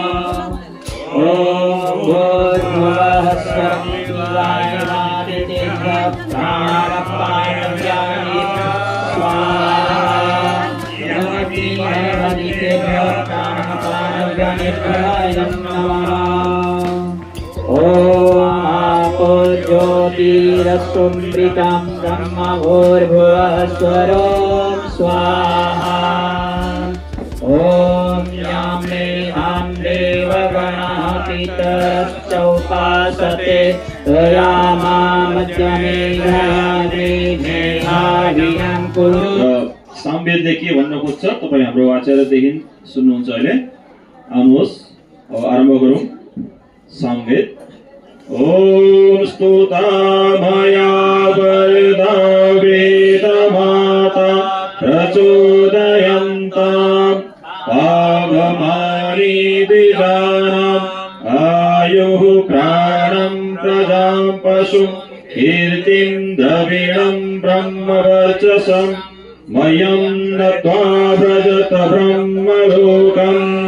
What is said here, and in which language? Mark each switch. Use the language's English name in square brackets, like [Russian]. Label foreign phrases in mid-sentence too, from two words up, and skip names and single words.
[Sanskrit] ओम भूर्भुवः स्वः ओम आपो ज्योतिरसुमृतं ब्रह्म भूर्भुवः स्वरों स्वाहा। ओम यामे हम देवगणः पितरश्चोपासते [Nepali] सामवेददेखि भन्न खोज्छ। तपाईँ हाम्रो आचार्यदेखि सुन्नुहुन्छ अहिले। आउनुहोस् अब आरम्भ गरौँ सामवेद। [Sanskrit] ओम स्तुता मया वरदा वेदमाता प्रचोदयन्ताम् पावमानि द्विजानाम् आयुः प्राणं प्रजां पशुं कीर्तिं द्रविणं ब्रह्मवर्चसं मयं नत्वा व्रजत ब्रह्मलोकम्।